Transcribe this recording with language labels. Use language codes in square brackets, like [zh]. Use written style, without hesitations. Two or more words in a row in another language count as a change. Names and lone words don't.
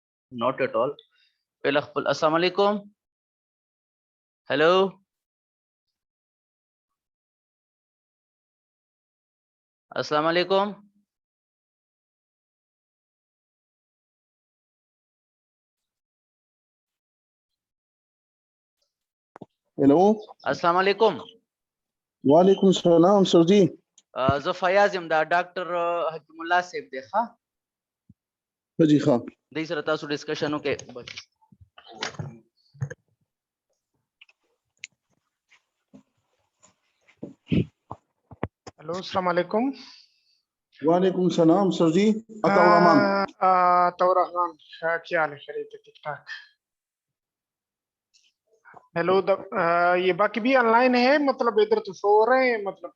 [en] not at all. [ar] السلام عليكم. Hello. السلام عليكم. [en] Hello. [ar] السلام عليكم. وعليكم السلام, sir ji. [ps] زه فیاض یم دا ډاکټر حکیم الله صاحب دی ښه جی ښه دوی سره تاسو ډسکشن وکړئ [ar] ہلو السلام علیکم وعلیکم السلام سر جی عطا الرحمان [ur] رحمان کیا حال ہے خیریت ہے ٹھیک ٹھاک ہیلو یہ باقی بھی [en] online [ur] ہے مطلب ادھر تو شو ہو رہے ہیں مطلب